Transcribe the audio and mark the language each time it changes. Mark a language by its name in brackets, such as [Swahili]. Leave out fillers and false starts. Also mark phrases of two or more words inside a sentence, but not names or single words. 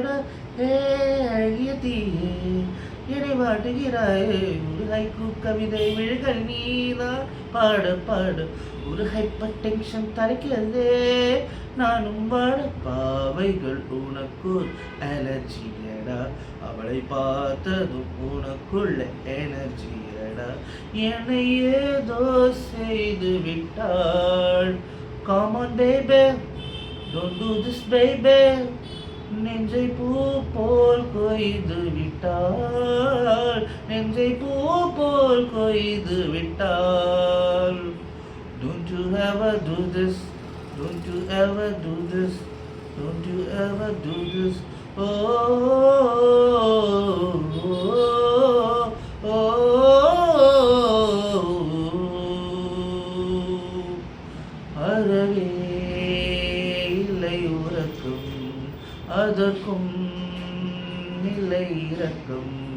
[Tamil] ஹே அழகிதியே இடிவாடுகிறாயே ஒரு ஹைக்கூ கவிதை விழிகள் நீதான் பாட பாட ஒரு [English] hyper tension [Tamil] தலைக்கிறதே நானும் வாட. பாவைகள் உனக்கு அலர்ஜியடா அவளை பார்த்ததும் உனக்குள்ள எனர்ஜியடா என்னை ஏதோ செய்து விட்டாள். [English] Come on baby, don't do this baby. [Tamil] நெஞ்சை பூ போல் கொய்து விட்டாள், நெஞ்சை பூ போல் கொய்து விட்டாள். [English] Don't you ever do this, don't you ever do this, don't you ever do this. Oh, oh, oh, oh. [Tamil] அறவே இல்லை உறக்கம் அதற்கும் இல்லை இரக்கம்.